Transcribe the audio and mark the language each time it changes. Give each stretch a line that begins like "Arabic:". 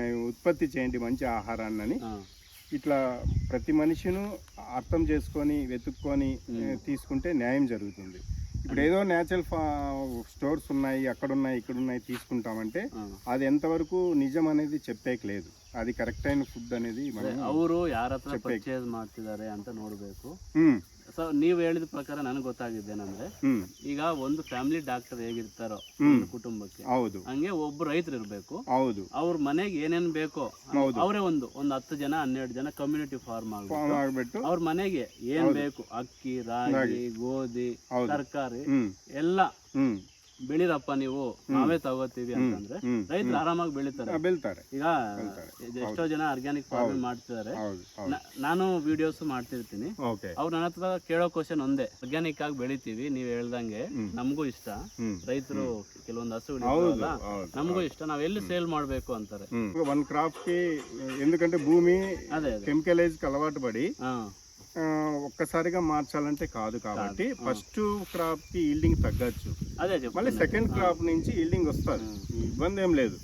Telugu: ఉత్పత్తి చేయండి మంచి ఆహారాన్ని ఇట్లా ప్రతి మనిషిను అర్థం చేసుకొని వెతుక్కొని తీసుకుంటే న్యాయం జరుగుతుంది. ఇప్పుడు ఏదో న్యాచురల్ స్టోర్స్ ఉన్నాయి, అక్కడున్నాయి ఇక్కడున్నాయి తీసుకుంటామంటే అది ఎంతవరకు నిజం అనేది చెప్పేకి లేదు. అది ಕರೆಕ್ಟ್ అయిన ಫುಡ್ అనేది
Kannada: ಅವರು ಯಾರ ಹತ್ರ ಪರ್ಚೇಸ್ ಮಾಡ್ತಿದ್ದಾರೆ ಅಂತ ನೋಡಬೇಕು. ಸೊ ನೀವು ಹೇಳಿದ ಪ್ರಕಾರ ನನಗೆ ಗೊತ್ತಾಗಿದ್ದೇನೆಂದ್ರೆ ಈಗ ಒಂದು ಫ್ಯಾಮಿಲಿ ಡಾಕ್ಟರ್ ಹೇಗಿರ್ತಾರೋ ಒಂದು ಕುಟುಂಬಕ್ಕೆ ಹಂಗೆ ಒಬ್ಬ ರೈತರು ಇರಬೇಕು. ಅವ್ರ ಮನೆಗೆ ಏನೇನ್ ಬೇಕೋ ಅವರೇ ಒಂದು 10 ಜನ 12 ಜನ ಕಮ್ಯುನಿಟಿ ಫಾರ್ಮ್ ಆಗ್ಬಿಟ್ಟು ಅವ್ರ ಮನೆಗೆ ಏನ್ ಬೇಕು ಅಕ್ಕಿ, ರಾಗಿ, ಗೋಧಿ, ತರಕಾರಿ ಎಲ್ಲ ಬೆಳಿರಪ್ಪ ನೀವು, ನಾವೇ ತಗೋತೀವಿ ಅಂತಂದ್ರೆ ರೈತರು ಆರಾಮಾಗಿ ಬೆಳಿತಾರೆ. ಈಗ ಎಷ್ಟೋ ಜನ ಆರ್ಗ್ಯಾನಿಕ್ ಫಾರ್ಮಿಂಗ್ ಮಾಡ್ತಿದ್ದಾರೆ. ನಾನು ವಿಡಿಯೋಸ್ ಮಾಡ್ತಿರ್ತೀನಿ. ಅವ್ರು ನನ್ನ ಹತ್ರ ಕೇಳೋ ಕ್ವಶನ್ ಒಂದೇ, ಆರ್ಗ್ಯಾನಿಕ್ ಆಗಿ ಬೆಳಿತೀವಿ ನೀವ್ ಹೇಳ್ದಂಗೆ, ನಮಗೂ ಇಷ್ಟ, ರೈತರು ಕೆಲವೊಂದು ಹಸು ನಮಗೂ ಇಷ್ಟ, ನಾವ್ ಎಲ್ಲಿ ಸೇಲ್ ಮಾಡ್ಬೇಕು ಅಂತಾರೆ. ಒಂದ್ ಕ್ರಾಪ್
Telugu: కి ఎందుకంటే భూమి కెమికలైజ్ కి అలవాటు పడి ఒక్కసారిగా మార్చాలంటే కాదు కాబట్టి ఫస్ట్ క్రాప్ కి ఈల్డింగ్ తగ్గచ్చు, మళ్ళీ సెకండ్ క్రాప్ నుంచి ఈల్డింగ్ వస్తుంది, ఇబ్బంది ఏం లేదు.